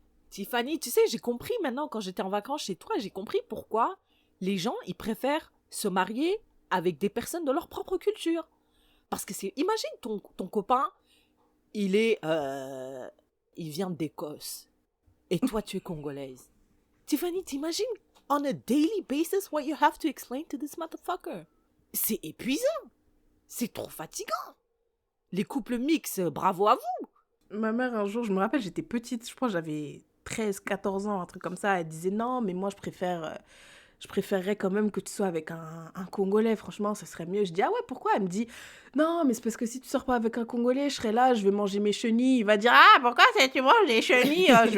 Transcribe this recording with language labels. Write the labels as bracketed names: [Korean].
[French] Tiffany, tu sais, j'ai compris maintenant quand j'étais en vacances chez toi, j'ai compris pourquoi les gens, ils préfèrent se marier avec des personnes de leur propre culture. Parce que imagine ton copain, il vient d'Écosse et toi tu es congolaise. Tiffany, t'imagines [English] on a daily basis what you have to explain to this motherfucker? [French] C'est épuisant. C'est trop fatigant. Les couples mixtes, bravo à vous. Ma mère, un jour, je me rappelle, j'étais petite, je pense j'avais 13, 14 ans, un truc comme ça. Elle disait non, mais moi, je préférerais quand même que tu sois avec un Congolais. Franchement, ça serait mieux. Je dis, ah ouais, pourquoi? Elle me dit, non, mais c'est parce que si tu sors pas avec un Congolais, je serai là, je vais manger mes chenilles. Il va dire, ah, pourquoi tu manges les chenilles?